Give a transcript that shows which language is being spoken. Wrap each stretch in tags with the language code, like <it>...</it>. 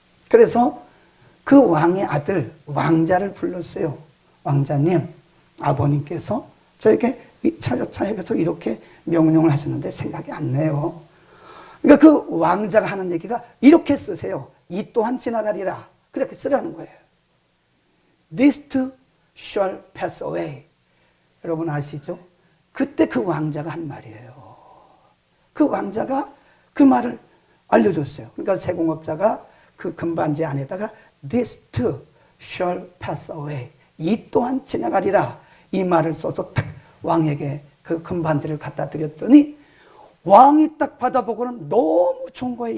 <ko>그래서 그 왕의 아들 왕자를 불렀어요. 왕자님, 아버님께서 저에게 차여차여서 이렇게 명령을 하셨는데 생각이 안 나요. 그러니까 그 왕자가 하는 얘기가 이렇게 쓰세요. 이 또한 지나가리라. 그렇게 쓰라는 거예요.</ko> <en>This too shall pass away.</en> <ko>여러분 아시죠? 그때 그 왕자가 한 말이에요. 그 왕자가 그 말을 알려줬어요. 그러니까 세공업자가 그 금반지 안에다가</ko> <en>This too shall pass away.</en> <ko>이 또한 지나가리라. 이 말을 써서 딱 왕에게 그 금반지를 갖다 드렸더니 왕이 딱 받아보고는 너무 좋은 거예요.</ko>